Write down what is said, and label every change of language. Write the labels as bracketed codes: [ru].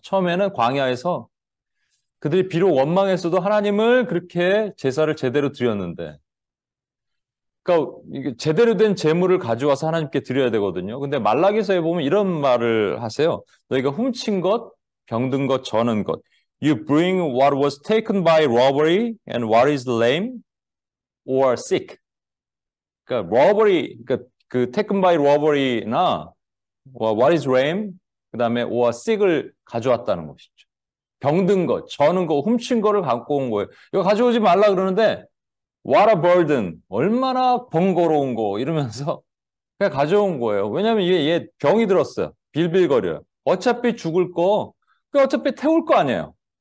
[ko] 처음에는 광야에서 그들이 비록 원망했어도 하나님을 그렇게 제사를 제대로 드렸는데 그러니까 이게 제대로 된 재물을 가져와서 하나님께 드려야 되거든요. 근데 말라기서에 보면 이런 말을 하세요. 너희가 훔친 것, 병든 것, 저는 것. [en] You bring what was taken by robbery and what is lame or sick. [ko] 그러니까 robbery, 그러니까 그 [en] taken by robbery [ko] 나 [en] what is lame, [ko] 그다음에 [en] or sick [ko] 을 가져왔다는 것이죠. 병든 것, 저는 거, 훔친 거를 갖고 온 거예요. 이거 가져오지 말라 그러는데 [en] what a burden, [ko] 얼마나 번거로운 거 이러면서 그냥 가져온 거예요. 왜냐하면 얘 병이 들었어요. 빌빌거려요. 어차피 죽을 거, 그 어차피 태울 거 아니에요.